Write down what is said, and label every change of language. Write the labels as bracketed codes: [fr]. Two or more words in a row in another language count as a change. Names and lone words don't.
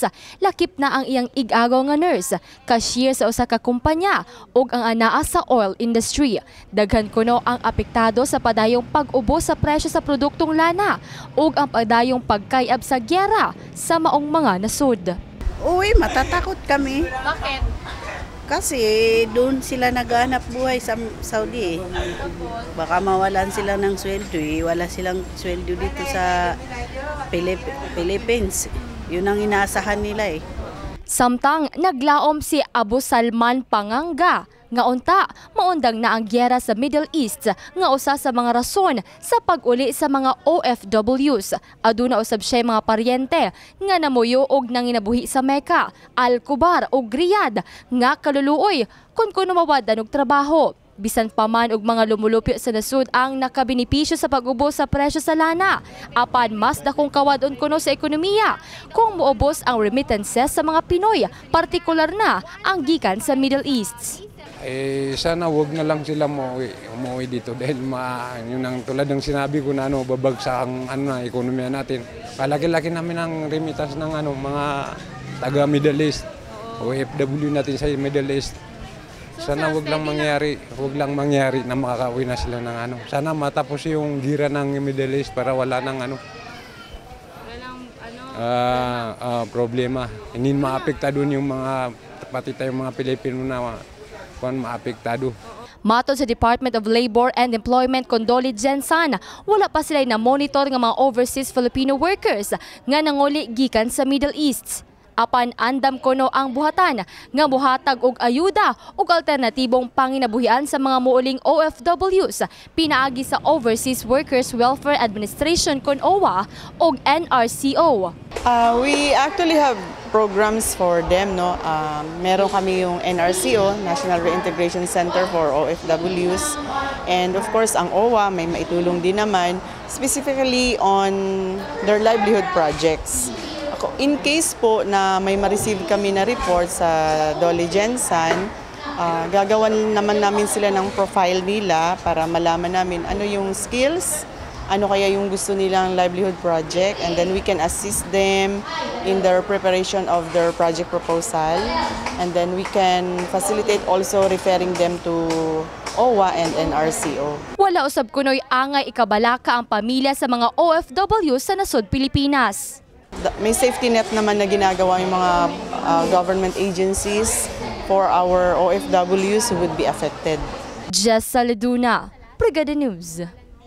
[ceb] Lakip na ang iyang ig-agaw nga nurse, cashier sa usa ka kumpanya ug ang anaa sa oil industry. Daghan kuno ang apektado sa padayong pag-ubos sa presyo sa produktong lana ug ang padayong pagkayab sa gyera sa maong mga nasud. [tl] Uy, matatakot kami. Bakit? Kasi doon sila naghahanap buhay sa Saudi. Baka mawalan sila ng sweldo. Wala silang sweldo dito sa Philippines. Yun ang inaasahan nila . [ceb] Samtang naglaom si Abu Salman Panganga nga unta maundang na ang gyera sa Middle East nga usa sa mga rason sa pag-uli sa mga OFWs. Aduna usab siya mga paryente nga namuyo og nanginabuhi sa Mecca, Al-Kubar ug Riyadh nga kaluluoy kun kuno mawadan og trabaho. Bisan pa man og mga lumulupyo sa nasud ang nakabinipisyo sa pag-ubos sa presyo sa lana, apan mas dakong kawadon kuno sa ekonomiya kung muubos ang remittances sa mga Pinoy, partikular na ang gikan sa Middle East. [tl] Sana wag na lang sila umuwi dito dahil yun ang tulad ng sinabi ko na babagsak ang ekonomiya natin. Palaki-laki namin ang remittance ng mga taga Middle East, OFW natin sa Middle East. Sana wag lang mangyari na makakauwi na sila ng Sana matapos yung gira ng Middle East para wala nang problema. Hindi maapektado yung mga pati tayong mga Pilipino na maapektado. [ceb] Matod sa Department of Labor and Employment Condoli Jensan, wala pa sila na monitor ng mga overseas Filipino workers nga nanguli gikan sa Middle East. Apan andam kuno ang buhatan nga buhatag og ayuda ug alternatibong panginabuhian sa mga muuling OFWs pinaagi sa Overseas Workers Welfare Administration kon OWA ug NRCO. [en] We actually have programs for them, no. [tl] Meron kami yung NRCO, [en] National Reintegration Center for OFWs, and of course [tl] ang OWA may maitulong din naman [en] specifically on their livelihood projects. In case [tl] po na may ma-receive kami na report sa Dole Jensan, gagawan naman namin sila ng profile nila para malaman namin ano yung skills, ano kaya yung gusto nilang [en] livelihood project, and then we can assist them in their preparation of their project proposal, and then we can facilitate also referring them to OWA and NRCO. [ceb] Wala usab kunoy angay ikabalaka ang pamilya sa mga OFW sa nasud Pilipinas. [en] May safety net [tl] naman na ginagawa yung mga [en] government agencies for our OFWs who would be affected. [ceb] Jess Saladuna, Brigada News.